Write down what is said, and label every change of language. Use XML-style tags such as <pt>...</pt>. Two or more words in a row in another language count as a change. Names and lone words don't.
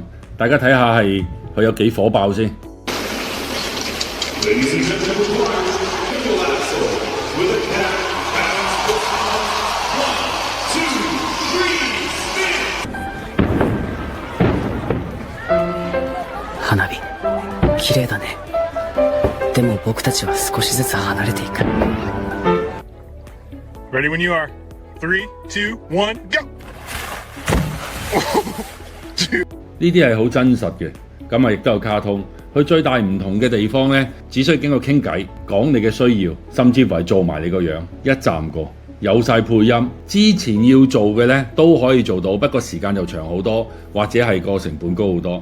<yue>大家睇下係佢有幾火爆先。</yue> <ja>花火綺麗だね。でも僕たちは少しずつ離れていく。</ja> <en>Ready when you are. 3, 2, 1, go!</en> <yue>呢啲係好真實嘅，咁啊亦都有卡通。佢最大唔同嘅地方呢，只需要經過傾偈，講你嘅需要，甚至乎係做埋你個樣，一站過，有晒配音。之前要做嘅呢都可以做到，不過時間就長好多，或者係個成本高好多。</yue>